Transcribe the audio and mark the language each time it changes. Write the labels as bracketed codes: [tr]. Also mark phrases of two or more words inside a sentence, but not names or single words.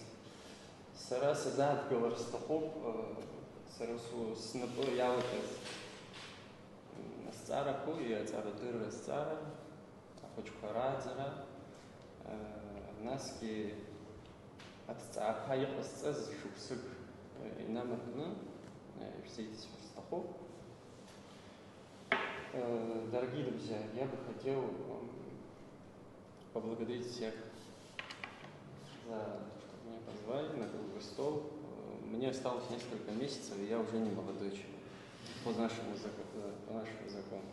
[ab] Сара сазааҭгылар сҭахуп, сара снапы иалакыз азҵаарақәа, иаҵаарадырра азҵаара, ахәыҷқәа рааӡара, насгьы аҭҵаақәа иҟасҵаз шықәсык инамаркны ишәзеиҭасҳәар сҭахуп. [ru] Дорогие друзья, я бы хотел поблагодарить всех за то, что меня позвали на круглый стол. Мне осталось несколько месяцев, и я уже не молодой человек по нашему закону.